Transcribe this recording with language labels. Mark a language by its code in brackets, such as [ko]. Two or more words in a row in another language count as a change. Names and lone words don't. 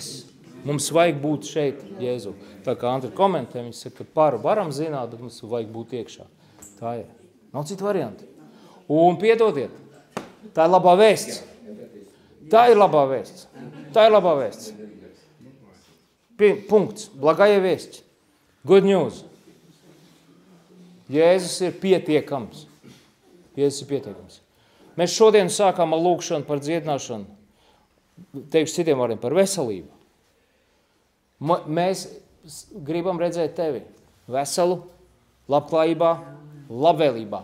[lv] Mums vajag būt šeit, Jēzu. Tā kā Andri komentē, viņš saka, ka par varam zināt, bet mums vajag būt iekšā. Tā ir. Nav citu varianti. Un piedodiet, tā ir labā vēsts. Tā ir labā vēsts. Tā ir labā vēsts. Punkts. [ru] Благая весть. [en] Good news. [lv] Jēzus ir pietiekams. Jēzus ir pietiekams. Mēs šodien sākām ar lūkšanu par dziedināšanu. Teikšu citiem vārdiem par veselību. Mēs gribam redzēt tevi veselu, labklājībā, labvēlībā.